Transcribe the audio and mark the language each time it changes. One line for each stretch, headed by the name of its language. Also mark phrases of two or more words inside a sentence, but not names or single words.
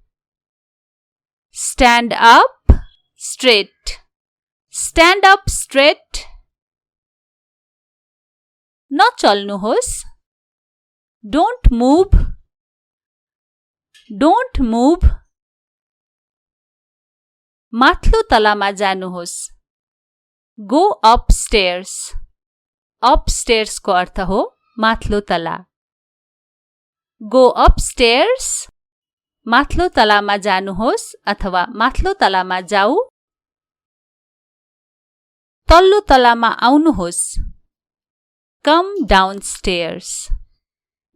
English: Stand up straight. Stand up straight. नचल्नुहोस् Don't move. Don't move.
Nepali: माथिल्लो तलामा जानुहोस्
English: Go upstairs.
Nepali: Upstairs को अर्थ हो माथिल्लो तला।
English: Go upstairs.
Nepali: माथिल्लो तलामा जानुहोस् अथवा माथिल्लो तलामा जाऊ। तल्लो तलामा आउनुहोस्
English: Come downstairs.